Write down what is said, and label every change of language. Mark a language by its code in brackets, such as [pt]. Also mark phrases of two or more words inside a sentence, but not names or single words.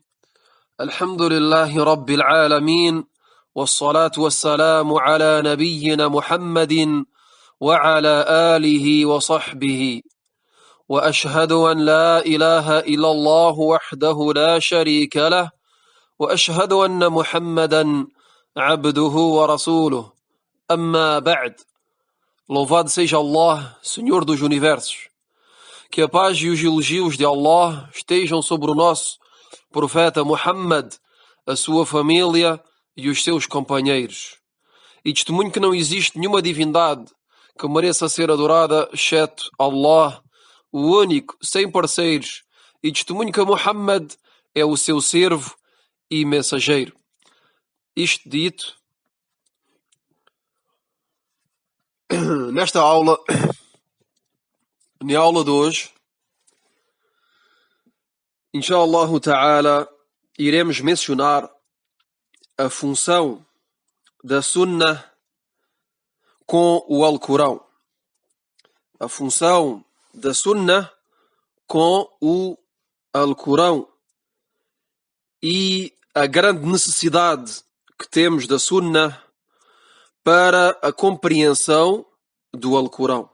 [ar] الحمد لله رب العالمين، والصلاة والسلام على نبينا محمد وعلى آله وصحبه، وأشهد أن لا إله إلا الله وحده لا شريك له، وأشهد أن محمدا عبده ورسوله. أما بعد. [pt] Louvado seja Allah, Senhor dos Universos. Que a paz e os elogios de Allah estejam sobre o nosso profeta Muhammad, a sua família e os seus companheiros. E testemunho que não existe nenhuma divindade que mereça ser adorada exceto Allah, o único, sem parceiros. E testemunho que Muhammad é o seu servo e mensageiro. Isto dito, nesta aula, na aula de hoje, [ar] إن شاء الله تعالى, [pt] iremos mencionar a função da Sunnah com o Alcorão. A função da Sunnah com o Alcorão e a grande necessidade que temos da Sunnah para a compreensão do Alcorão.